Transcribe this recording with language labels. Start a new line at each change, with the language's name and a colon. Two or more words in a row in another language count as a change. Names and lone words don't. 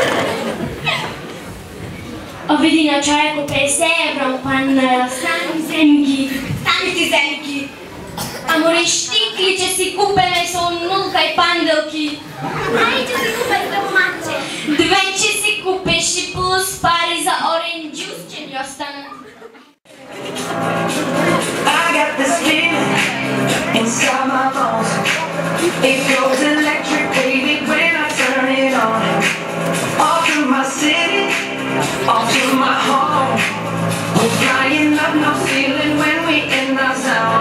Macedonian: Види на чајко 50 евро, пан стани земки. Стани ти земки. Аморе штикли че си купеме со нулка и панделки. Ај, че си купе за романче. 2 че си купеш и плюс пари за
English: orange juice
Macedonian: че ни останат.
English: I got this feeling inside my bones. It goes electric, baby, when I turn it on. All through my city, all through my home. We're flying up, no ceiling when we in the zone.